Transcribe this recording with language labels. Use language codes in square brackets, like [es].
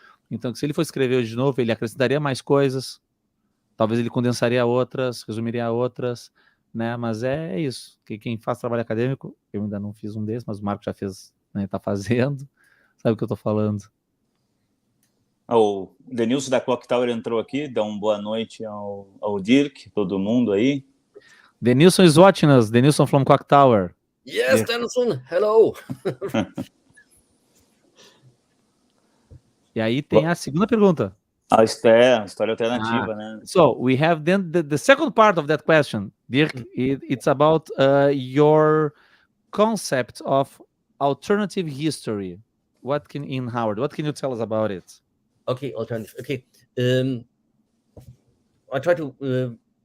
[pt] Então, se ele for escrever hoje de novo, ele acrescentaria mais coisas, talvez ele condensaria outras, resumiria outras, né? Mas é isso. Quem faz trabalho acadêmico, eu ainda não fiz um desses, mas o Marco já fez, né? Tá fazendo, sabe o que eu tô falando. O Denilson da Clock Tower entrou aqui, dá uma boa noite ao Dierk, todo mundo aí. [en] Denilson is watching us, Denilson from Clock Tower. Yes, Denilson, hello. [pt] E aí tem a segunda pergunta. A história alternativa, né? [en] So we have then the second part of that question, Dierk. It's about your concept of alternative history. In Howard, what can you tell us about it? Okay, alternative. Okay, I try to.